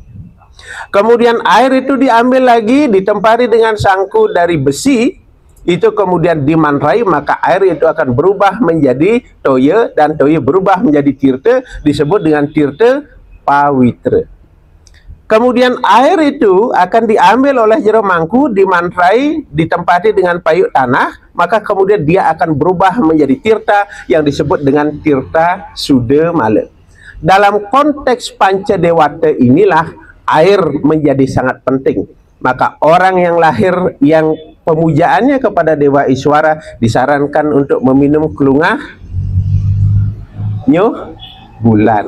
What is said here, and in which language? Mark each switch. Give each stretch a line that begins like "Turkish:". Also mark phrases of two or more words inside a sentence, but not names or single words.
Indonesian: Kemudian air itu diambil lagi ditempati dengan sangku dari besi, itu kemudian dimantrai, maka air itu akan berubah menjadi toye, dan toye berubah menjadi tirta, disebut dengan tirta pawitra. Kemudian air itu akan diambil oleh jero mangku, dimantrai, ditempati dengan payuk tanah, maka kemudian dia akan berubah menjadi tirta yang disebut dengan tirta sudamala. Dalam konteks pancadewata inilah air menjadi sangat penting. Maka orang yang lahir yang pemujaannya kepada Dewa Iswara disarankan untuk meminum
Balinese: kelungah nyuh bulan.